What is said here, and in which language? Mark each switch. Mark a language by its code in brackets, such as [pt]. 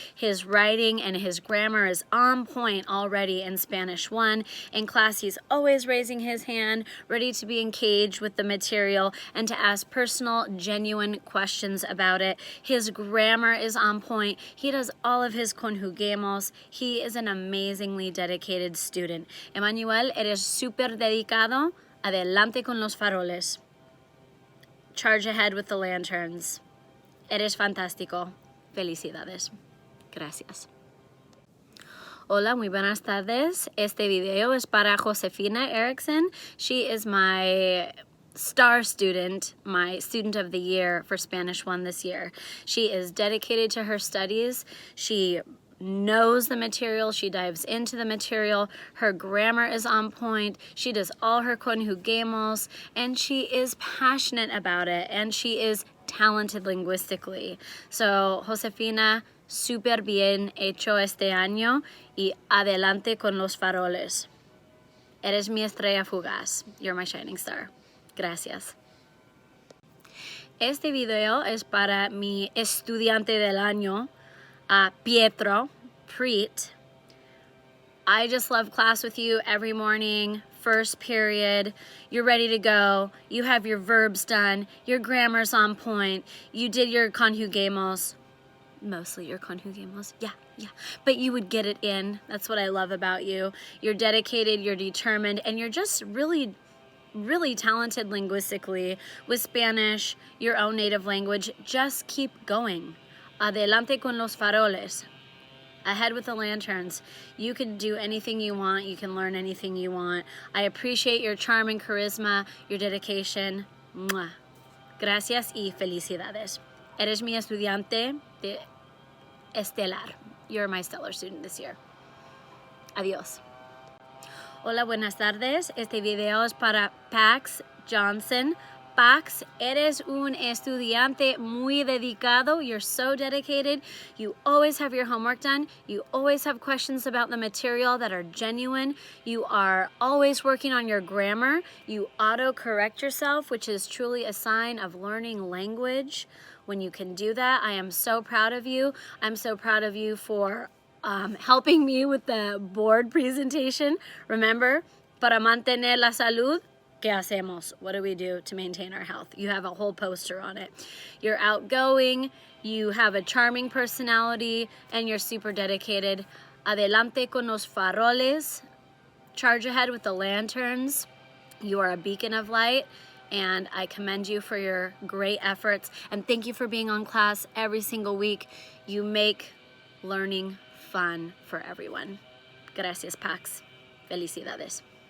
[en] His writing and his grammar is on point already in Spanish 1. In class, he's always raising his hand, ready to be engaged with the material and to ask personal, genuine questions about it. His grammar is on point. He does all of his conjuguemos. He is an amazingly dedicated student. [es] Emmanuel, eres súper dedicado. Adelante con los faroles. [en] Charge ahead with the lanterns. [es] Eres fantástico. Felicidades. Gracias. Hola, muy buenas tardes. Este video es para Josefina Erickson. [en] She is my star student, my Student of the Year for Spanish 1 this year. She is dedicated to her studies. She knows the material, she dives into the material, her grammar is on point, she does all her conjuguemos, and she is passionate about it, and she is talented linguistically. [es] So, Josefina, súper bien hecho este año y adelante con los faroles. Eres mi estrella fugaz. [en] You're my shining star. [es] Gracias. Este video es para mi estudiante del año, Pietro Preet. [en] I just love class with you every morning, first period. You're ready to go. You have your verbs done. Your grammar's on point. You did your conjuguemos. Mostly your conjuguemos. Yeah. But you would get it in. That's what I love about you. You're dedicated, you're determined, and you're just really talented linguistically with Spanish, your own native language. Just keep going. [es] Adelante con los faroles. [en] Ahead with the lanterns. You can do anything you want. You can learn anything you want. I appreciate your charm and charisma, your dedication. [es] Mwah. Gracias y felicidades. Eres mi estudiante de estelar. [en] You're my stellar student this year. [es] Adiós. Hola, buenas tardes. Este video es para Pax Johnson. Pax, eres un estudiante muy dedicado. [en] You're so dedicated. You always have your homework done. You always have questions about the material that are genuine. You are always working on your grammar. You auto-correct yourself, which is truly a sign of learning language. When you can do that, I am so proud of you. I'm so proud of you for helping me with the board presentation. [es] Remember, para mantener la salud, ¿qué hacemos? [en] What do we do to maintain our health? You have a whole poster on it. You're outgoing, you have a charming personality, and you're super dedicated. [es] Adelante con los faroles. [en] Charge ahead with the lanterns. You are a beacon of light, and I commend you for your great efforts. And thank you for being on class every single week. You make learning fun for everyone. [es] Gracias, Pax. Felicidades.